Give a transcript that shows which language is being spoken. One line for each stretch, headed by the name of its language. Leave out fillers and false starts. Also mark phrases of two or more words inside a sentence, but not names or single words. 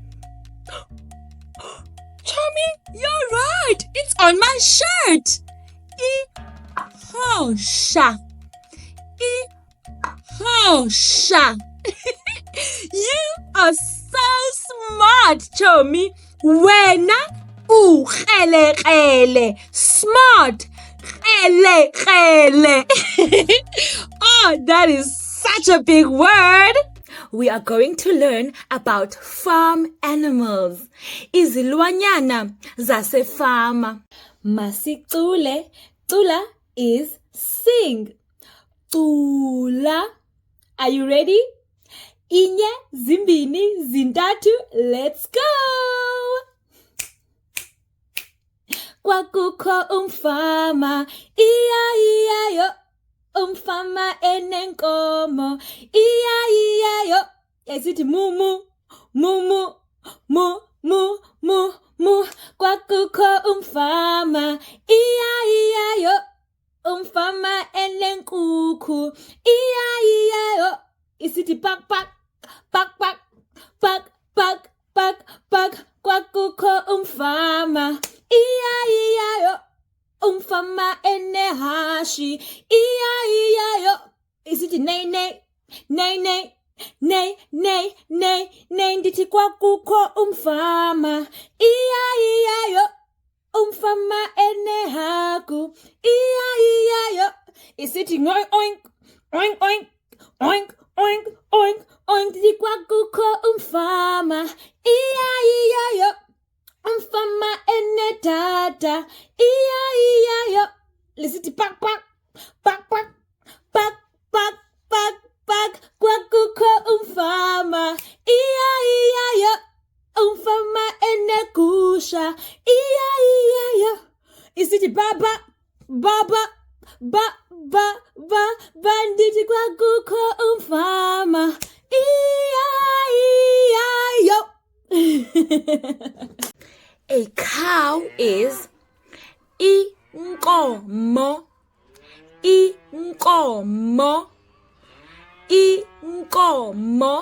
English: Tommy, you're right. It's on my shirt.
Xhosa: isiXhosa. isiXhosa.
English: You are so smart, Tommy.
Xhosa: Wena ukrele.
English: Smart. Krele. Oh, that is such a big word. we are going to learn about farm animals.
Xhosa: Izilwanyana zasefama.
English: Masicule. Cula is sing. Cula. Are you ready?
Xhosa: Inye, zimbini, zintatu,
English: let's go!
Xhosa: Kwakukho umfama, iya-iya-yo. Umfama enenkomo, iya-iya-yo. Esithi mu-mu, mu-mu, mu-mu-mu-mu. Kwakukho umfama, iya-iya-yo. Umfama enenkukhu, iya-iya-yo. Isithi pak-pak, pak-pak, pak-pak, pak-pak. Kwakukho umfama, iya-iya-yo. Umfama enehashi, iya-iya-yo. Isithi nay-nay, nay-nay, nay-nay, nay. Ndithi kwakukho umfama, iya-iya-yo. Umfama enehagu, iya-iya-yo. Isithi ngoink, oink, oink, oink, oink, oink, oink. Ndithi kwakukho umfama, iya-iya-yo. Umfama enedada, iya-iya-yo. Lisithi pak, pak, pak, pak, pak, pak, pak, pak. Kwakukho umfama, iya-iya-yo. Umfama enegusha, iya-iya-yo. Isithi baba, baba, ba, ba, ba, ba. Ndithi kwakukho umfama, iya-iya-yo.
English: A cow is
Xhosa: inkomo, inkomo, inkomo.